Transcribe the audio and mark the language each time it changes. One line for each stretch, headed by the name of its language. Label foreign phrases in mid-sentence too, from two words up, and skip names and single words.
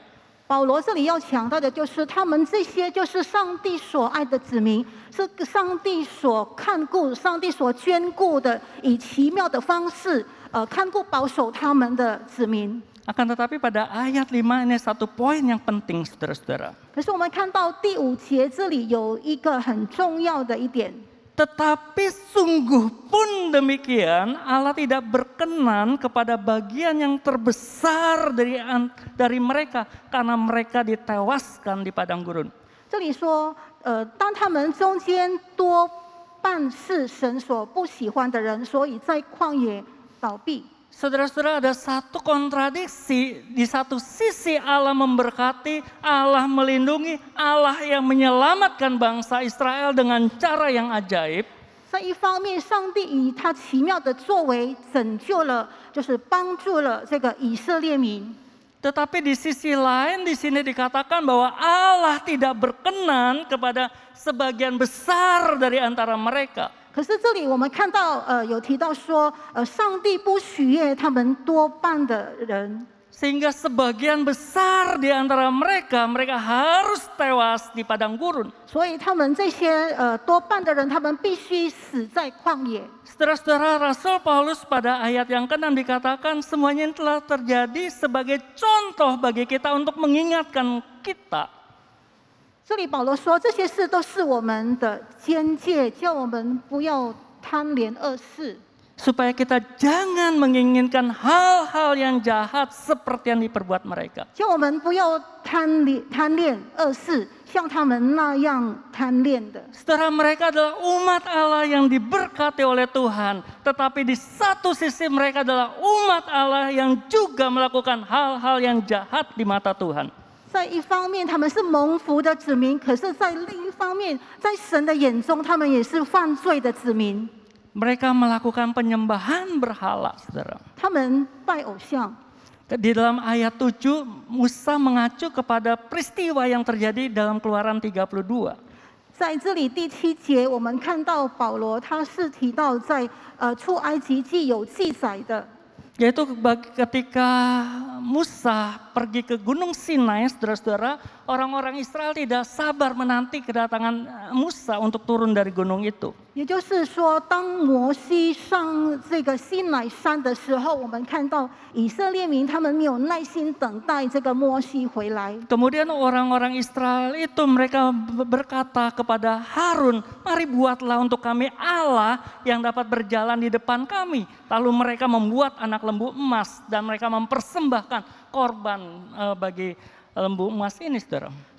Chinese: 保罗这里要强调的就是，他们这些就是上帝所爱的子民，是上帝所看顾、上帝所眷顾的，以奇妙的方式看顾保守他们的子民。
Indonesian: Akan tetapi pada ayat 5 ini satu poin yang penting, saudara-saudara.
Chinese: 可是我们看到第5节这里有一个很重要的一点。
Indonesian: Tetapi sungguh pun demikian, Allah tidak berkenan kepada bagian yang terbesar dari mereka, karena mereka ditewaskan di padang gurun.
Chinese: 这里说，当他们中间多半是神所不喜欢的人，所以在旷野倒闭。
Indonesian: Saudara-saudara, ada satu kontradiksi. Di satu sisi Allah memberkati, Allah melindungi, Allah yang menyelamatkan bangsa Israel dengan cara yang ajaib.
Chinese: 在一方面，上帝以他奇妙的作为拯救了，就是帮助了这个以色列民。
Indonesian: Tetapi di sisi lain di sini dikatakan bahwa Allah tidak berkenan kepada sebagian besar dari antara mereka.
Chinese: 可是这里我们看到，有提到说，上帝不喜悦他们多半的人。
Indonesian: Sehingga sebagian besar di antara mereka harus tewas di padang gurun.
Chinese: 所以他们这些多半的人，他们必须死在旷野。
Indonesian: Saudara-saudara, Rasul Paulus pada ayat yang ke-6 dikatakan semuanya ini telah terjadi sebagai contoh bagi kita untuk mengingatkan kita.
Chinese: 这里保罗说，这些事都是我们的监戒，叫我们不要贪恋恶事。
Indonesian: Supaya kita jangan menginginkan hal-hal yang jahat seperti yang diperbuat mereka.
Chinese: 叫我们不要贪恋恶事，像他们那样贪恋的。
Indonesian: Saudara, mereka adalah umat Allah yang diberkati oleh Tuhan. Tetapi di satu sisi mereka adalah umat Allah yang juga melakukan hal-hal yang jahat di mata Tuhan.
Chinese: 在一方面他们是蒙福的子民，可是在另一方面，在神的眼中，他们也是犯罪的子民。
Indonesian: Mereka melakukan penyembahan berhala, saudara.
Chinese: 他们拜偶像。
Indonesian: Di dalam ayat 7, Musa mengacu kepada peristiwa yang terjadi dalam Keluaran 32.
Chinese: 在这里第7节，我们看到保罗他是提到在出埃及记有记载的。
Indonesian: Yaitu ketika Musa pergi ke Gunung Sinai, saudara-saudara, orang-orang Israel tidak sabar menanti kedatangan Musa untuk turun dari gunung itu.
Chinese: 也就是说，当摩西上这个西乃山的时候，我们看到以色列民他们没有耐心等待这个摩西回来。
Indonesian: Kemudian orang-orang Israel itu mereka berkata kepada Harun, mari buatlah untuk kami Allah yang dapat berjalan di depan kami. Lalu mereka membuat anak lembu emas dan mereka mempersembahkan korban bagi lembu emas ini, saudara.